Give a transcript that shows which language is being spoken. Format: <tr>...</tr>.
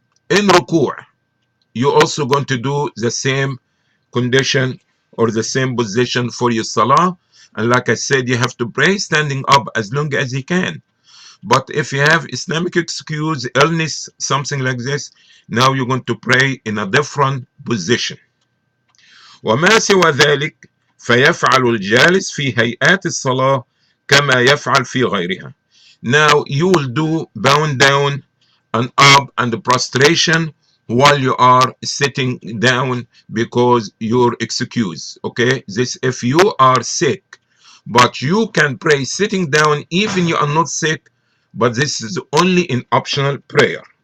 <en>In ruku', you also going to do the same condition or the same position for your salah. And like I said, you have to pray standing up as long as you can. But if you have Islamic excuse, illness, something like this, now you're going to pray in a different position.</en> <ar>وما سوى ذلك فيفعل الجالس في هيئات الصلاة كما يفعل في غيرها.</ar> <en>Now you will do bowing down and up and the prostration while you are sitting down because you're excused. Okay, this if you are sick, but you can pray sitting down even you are not sick, but this is only in optional prayer.</en>